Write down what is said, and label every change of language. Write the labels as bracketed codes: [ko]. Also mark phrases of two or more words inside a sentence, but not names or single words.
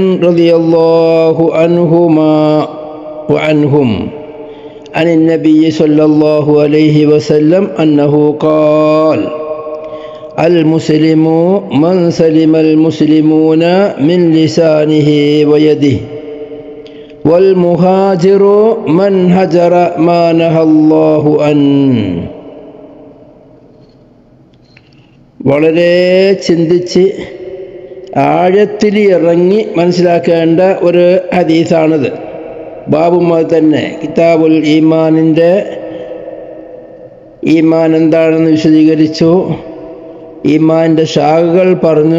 [ar] رضي الله عنهما وعنهم عن النبي صلى الله عليه وسلم أنه قال المسلم من سلم المسلمون من لسانه ويده والمهاجر من هجر ما نهى الله عنه. [ml] വളരെ ചിന്തിച്ച് ആഴത്തിൽ ഇറങ്ങി മനസ്സിലാക്കേണ്ട ഒരു ഹദീസാണിത്. ബാബും അത് തന്നെ. കിതാബുൽ ഈമാനിൻ്റെ ഈമാൻ എന്താണെന്ന് വിശദീകരിച്ചു, ഈമാൻ്റെ ശാഖകൾ പറഞ്ഞു.